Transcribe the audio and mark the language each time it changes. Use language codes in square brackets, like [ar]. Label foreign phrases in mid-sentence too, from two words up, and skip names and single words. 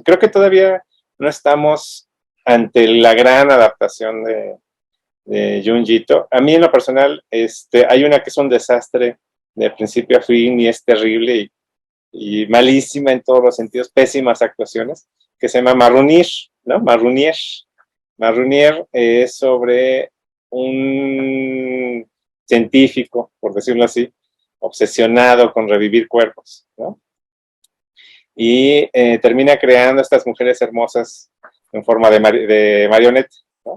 [es] Creo que todavía no estamos ante la gran adaptación de Junjito. A mí en lo personal, hay una que es un desastre de principio a fin y es terrible y malísima en todos los sentidos, pésimas actuaciones, que se llama Marunier, ¿no? Marunier. Marunier es sobre un científico, por decirlo así, obsesionado con revivir cuerpos, ¿no? Y termina creando estas mujeres hermosas en forma de marioneta, ¿no?